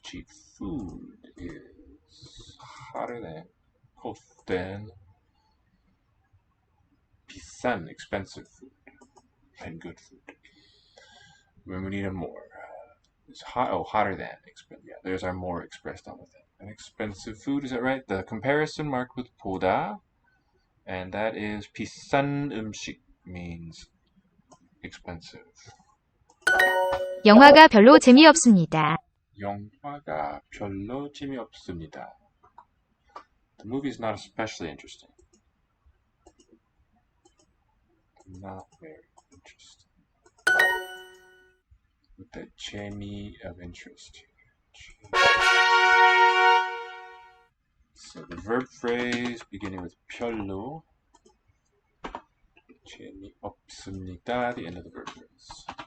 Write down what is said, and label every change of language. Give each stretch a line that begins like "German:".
English: Cheap food is hotter than 비싼 expensive food and good food. When we need a more. It's hotter than. Yeah, there's our more expressed on with it. An expensive food, is that right? The comparison marked with 보다, and that is 비싼 음식 means expensive.
Korean: 영화가 별로 재미없습니다. 영화가 별로 재미없습니다.
English: The movie is not especially interesting. Not very interesting. With the 재미 of interest. So the verb phrase beginning with 별로, 재미없습니다, the end of the verb phrase.